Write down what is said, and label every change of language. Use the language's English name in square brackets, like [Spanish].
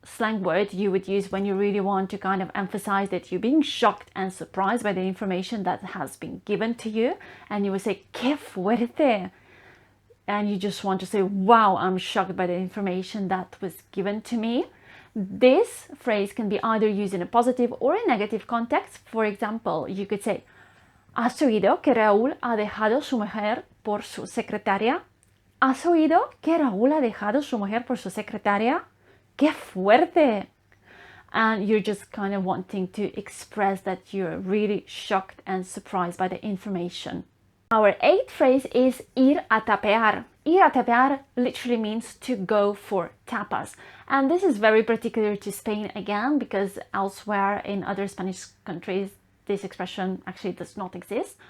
[English] slang word you would use when you really want to kind of emphasize that you're being shocked and surprised by the information that has been given to you. And you would say, [Spanish] qué fuerte. [English] And you just want to say, wow, I'm shocked by the information that was given to me. This phrase can be either used in a positive or a negative context. For example, you could say, [Spanish] ¿has oído que Raúl ha dejado su mujer por su secretaria? ¿Has oído que Raúl ha dejado su mujer por su secretaria? ¡Qué fuerte! [English] And you're just kind of wanting to express that you're really shocked and surprised by the information. Our eighth phrase is [Spanish] ir a tapear. Ir a tapear [English] literally means to go for tapas. And this is very particular to Spain again, because elsewhere in other Spanish countries, this expression actually does not exist.